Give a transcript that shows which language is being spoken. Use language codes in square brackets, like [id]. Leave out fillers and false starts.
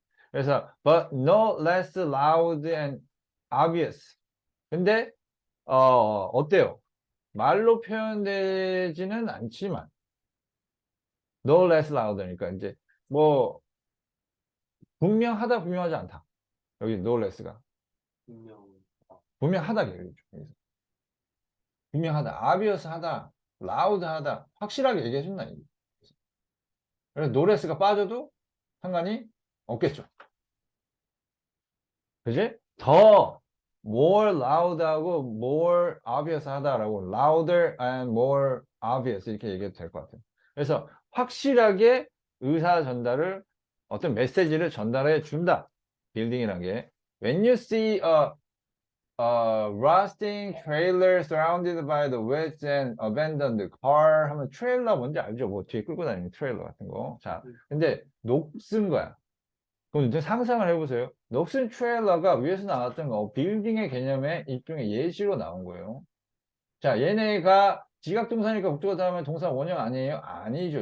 [en] 그래서, but no less loud and obvious. [ko] 근데, 어때요? 말로 표현되지는 않지만 [en] no less louder [ko] 니까 이제 뭐 분명하다 분명하지 않다. 여기 no less가 분명. 분명하다 얘기죠. 여기서. 분명하다, obvious하다, loud하다 확실하게 얘기해준다. 이게. 그래서 no less가 빠져도 상관이 없겠죠. 그지? [en] 더 more loud하고 more obvious 하다라고 louder and more obvious [ko] 이렇게 얘기해도 될 것 같아요. 그래서 확실하게 의사 전달을 어떤 메시지를 전달해 준다. [en] 빌딩이란 게 when you see a rusting trailer surrounded by the woods and abandoned car [ko] 하면 트레일러 뭔지 알죠? 뭐 뒤에 끌고 다니는 트레일러 같은 거. 자, 근데 녹슨 거야. 그럼 이제 상상을 해보세요. 녹슨 트레일러가 위에서 나왔던 거 빌딩의 개념의 일종의 예시로 나온 거예요. 자, 얘네가 지각동사니까 목적어 다음에 동사 원형 아니에요? 아니죠.